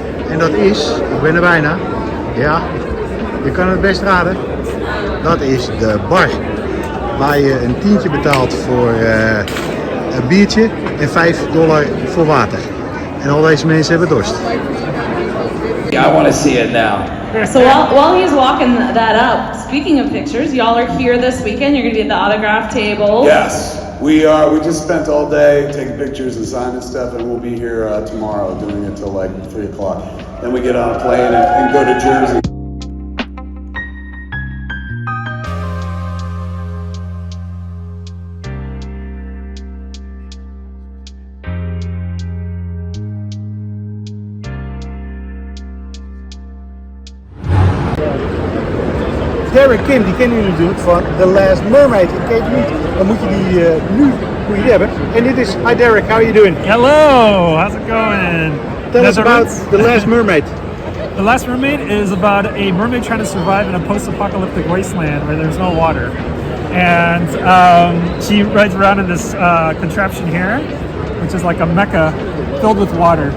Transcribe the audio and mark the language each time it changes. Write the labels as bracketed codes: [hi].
[nl] En dat is, ik ben er bijna, ja, je kan het best raden, dat is de bar. Waar je een tientje betaalt voor een biertje en $5 voor water. En al deze mensen hebben dorst. [en] I want to see it now. So while he's walking that up, speaking of pictures, y'all are here this weekend. You're going to be at the autograph table. Yes, we are. We just spent all day taking pictures and signing stuff, and we'll be here tomorrow doing it till like 3 o'clock. Then we get on a plane and go to Jersey. [nl] Derek Kim, die kennen jullie natuurlijk van The Last Mermaid. Ik ken je niet, dan moet je die nu moet je hebben. En dit is, [en] hi Derek, how are you doing? Hello, how's it going? Tell us about The Last Mermaid. The Last Mermaid is about a mermaid trying to survive in a post-apocalyptic wasteland where there's no water. And she rides around in this contraption here, which is like a mecha filled with water.